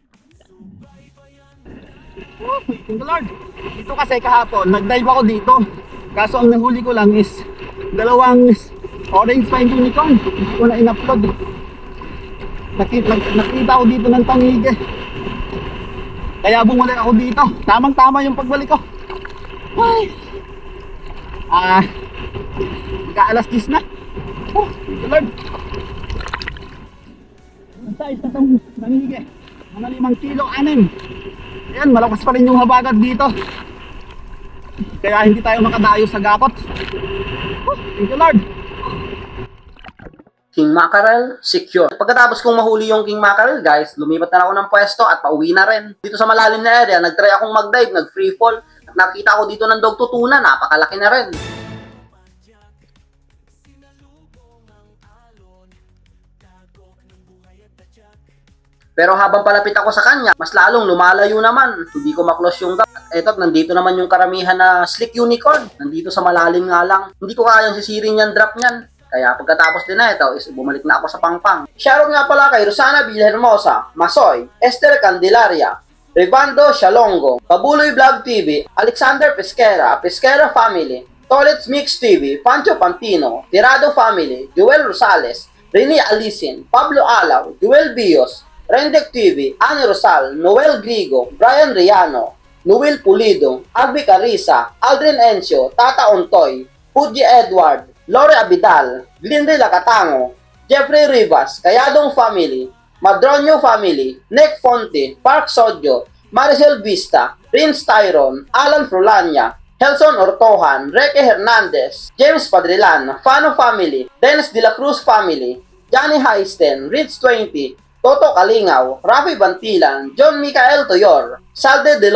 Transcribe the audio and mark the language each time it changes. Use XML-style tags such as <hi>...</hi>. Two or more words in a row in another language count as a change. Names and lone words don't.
<en>Thank you Lord.</en> <tl>Ito kasi kahapon, nag-dive ako dito. Kaso ang nahuli ko lang is dalawang</tl> <en>orange pine unicorn.</en> <tl>Hindi ko na in-upload. Nakita ko dito ng tangige. Kaya bumalik ako dito. Tamang-tama yung pagbalik ko. Ay. Magka-alas 10 na.</tl> <en>Oh, Lord.</en> <tl>Ang size na itong tangige. Mga 5 kilo, 6. Ayan, malakas pa rin yung habagat dito. Kaya hindi tayo makadayo sa gakot.</tl> <en>Oh, thank you, Lord. King Mackerel, secure.</en> <tl>Pagkatapos kong mahuli yung</tl> <en>King Mackerel,</en> <tl>guys, lumipat na ako ng pwesto at pauwi na rin. Dito sa malalim na area, nagtry akong mag-dive, nag-</tl> <en>free fall.</en> <tl>At nakita ko dito ng dog tutunan, napakalaki na rin. Pero habang palapit ako sa kanya, mas lalong lumalayo naman. Hindi ko maklose yung gap. Eto, nandito naman yung karamihan na</tl> <en>slick unicorn.</en> <tl>Nandito sa malalim nga lang. Hindi ko kayang sisirin yung drop niyan. Kaya pagkatapos din na ito, bumalik na ako sa pangpang. Shoutout nga pala kay Rosana Villahermosa, Masoy, Esther Candelaria, Rivando Shalongo, Pabuloy Vlog TV, Alexander Pesquera, Pesquera Family, Tolets Mix TV, Pancho Pantino, Tirado Family, Joel Rosales, Rini Alisin, Pablo Alaw, Joel Bios, Rendek TV, Ani Rosal, Noel Grigo, Brian Riano, Noel Pulido, Agbi Carissa, Aldrin Encio, Tata Ontoy, Pudji Edward, Lore Abidal, Glindre Lacatango, Jeffrey Rivas, Kayadong Family, Madronio Family, Nick Fonte, Park Sodio, Maricel Vista, Prince Tyron, Alan Frulania, Helson Ortohan, Reke Hernandez, James Padrilan, Fano Family, Dennis De La Cruz Family, Johnny Heisten, Rich 20, Toto Kalingaw, Rafi Bantilan, John Micael Toyor, Salde de</tl>